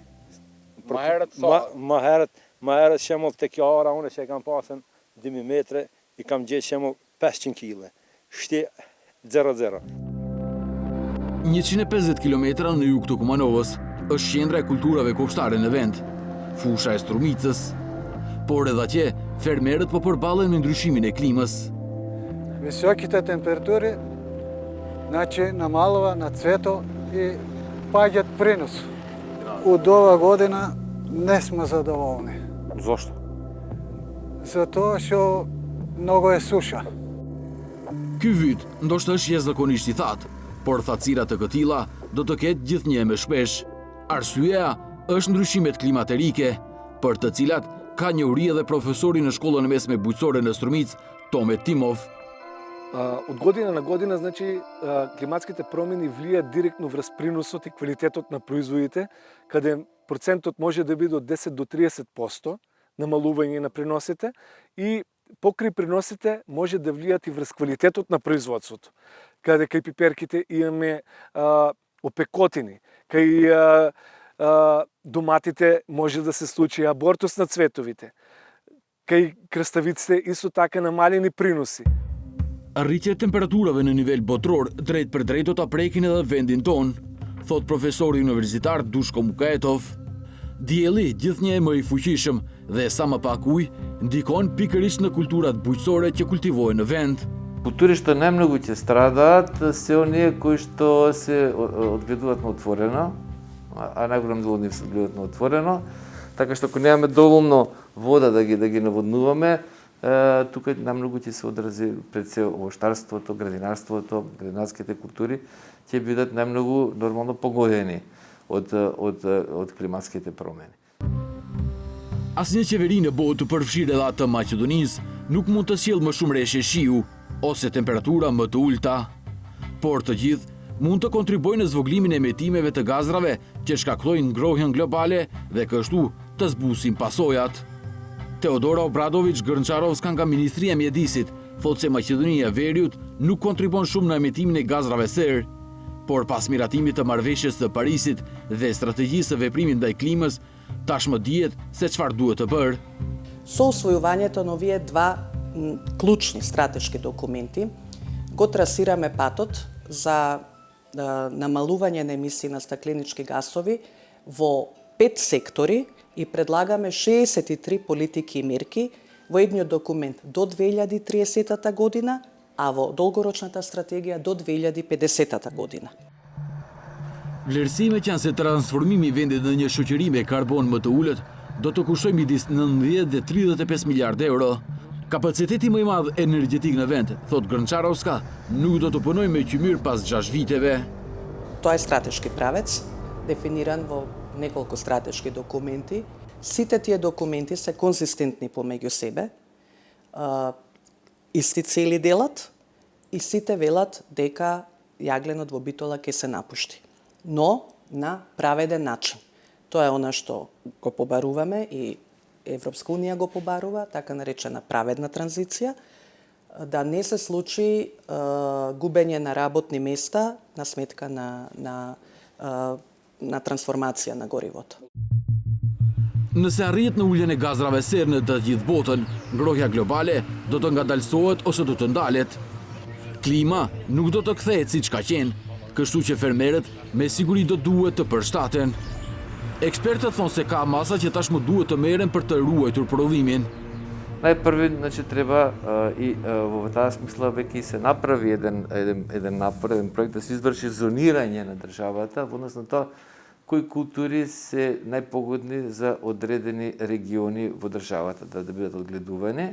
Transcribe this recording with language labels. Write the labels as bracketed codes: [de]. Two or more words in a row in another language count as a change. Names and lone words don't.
[sq] Ma herët shembull tek kjo ara unë që kam pasën 2000 metre i kam gjetë shembull 500 kg. Shti 0-0. 150 km në jug të Kumanovës është qendra e kulturave kombëtare në vend, fusha e Strumicës, por edhe atje fermerët po përballen me ndryshimin e klimës. [mk] Високите температури намалува на цвето и паѓат принос. Од ова година не сме задоволни. Зошто? Затоа што многу е суша. [sq] Ky vit ndoshta është jashtëzakonisht i thatë, por thatësira të këtilla do të ketë gjithnjë më shpesh. Arsyeja është ndryshimet klimaterike, për të cilat ka njohuri edhe profesori në shkollën mesme bujqësore në Strumicë, Tome Timov. [mk] Од година на година, значи, климатските промени влијаат директно врз приносот и квалитетот на производите, каде процентот може да биде од 10 до 30% намалување на приносите и покрај приносите може да влијаат и врз квалитетот на производството. Каде кај пиперките имаме опекотини, кај доматите може да се случи абортус на цветовите. Кај краставиците исто така намалени приноси. [sq] Arritja e temperaturave në nivel botror drejt për drejt do ta prekin edhe vendin ton, thot profesori universitar Dushko Mukaetov. Dielli, gjithnjë më i fuqishëm dhe sa më pak ujë, ndikon pikërisht në kulturat bujqësore që kultivohen në vend. [mk] Култури што немногу ќе страдат се оние кои што се одгледуваат на отворено, а најголем дел од нив се одгледуваат на отворено, така што ако немаме доволно вода да ги наводнуваме, тука намногу ќе се одрази пред се овоштарството, градинарството, градинарските култури ќе бидат намногу нормално погодени од климатските промени. [sq] Asnjë qeveri në botë, përfshirë edhe atë Maqedonisë, nuk mund të sjellë më shumë reshje shiu ose temperatura më të ulta. Por të gjithë mund të kontribuojnë në zvoglimin e emetimeve të gazrave që shkaktojnë ngrohjen globale dhe kështu të zbusin pasojat. Teodora Obradović Gërnçarovska nga Ministria e Mjedisit thotë se Maqedonia e Veriut nuk kontribon shumë në emetimin e gazrave serë, por pas miratimit të marrëveshjes së Parisit dhe strategjisë së veprimit ndaj klimës, tashmë dihet se çfarë duhet të bërë. [mk] Со усвојувањето на овие два клучни стратешки документи го трасираме патот за намалување на емисии на стакленички гасови во 5 сектори и предлагаме 63 политики и мерки во едниот документ до 2030 година, а во долгорочната стратегија до 2050 година. [sq] Vlerësimet janë se transformimi i vendit në një shoqëri me karbon më të ulët do të kushtojë midis 19 dhe 35 miliardë euro. Kapaciteti më i madh energjetik në vend, thot Gërnçarovska, nuk do të punojë me qymyr pas 6 viteve. [mk] Тоа е стратешки правец, дефиниран во неколку стратешки документи. Сите тие документи се конзистентни помеѓу себе, исти цели делат и сите велат дека јагленот во Битола ќе се напушти, но на праведен начин. Тоа е она што го побаруваме и Европска унија го побарува, така наречена праведна транзиција, да не се случи губење на работни места на сметка на трансформација на горивото. [sq] Nëse arrit në uljen e gazrave serë në të gjithë botën, ngrohja globale do të ngadalësohet ose do të ndalet. Klima nuk do të kthehet siç ka qenë, kështu që fermerët me siguri do duhet të përshtaten. Ekspertët thonë se ka masa që tashmë duhet të merren për të ruajtur prodhimin. [mk] Најпрви, значи, треба и во таа смисла веќе се направи еден напор, еден проект да се изврши зонирање на државата во однос на тоа кои култури се најпогодни за одредени региони во државата да бидат одгледувани.